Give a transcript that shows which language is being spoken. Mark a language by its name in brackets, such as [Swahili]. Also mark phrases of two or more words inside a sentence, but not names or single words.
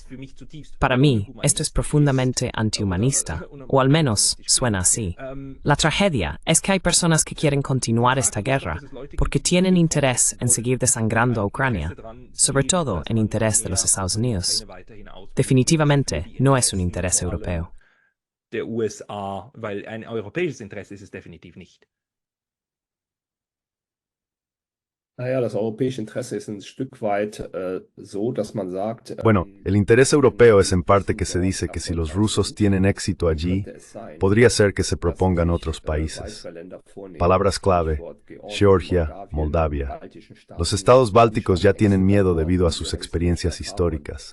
[Spanish] Para mí, esto es profundamente antihumanista, o al menos suena así. La tragedia es que hay personas que quieren continuar esta guerra porque tienen interés en seguir desangrando a Ucrania, sobre todo en interés de los Estados Unidos. Definitivamente no es un interés europeo. [German] Der USA, weil ein europäisches Interesse ist es definitiv nicht. Naja, das europäische Interesse ist ein Stück weit so, dass man sagt... [Spanish] Bueno, el interés europeo es en parte que se dice que si los rusos tienen éxito allí, podría ser que se propongan otros países. Palabras clave: Georgia, Moldavia. Los estados bálticos ya tienen miedo debido a sus experiencias históricas.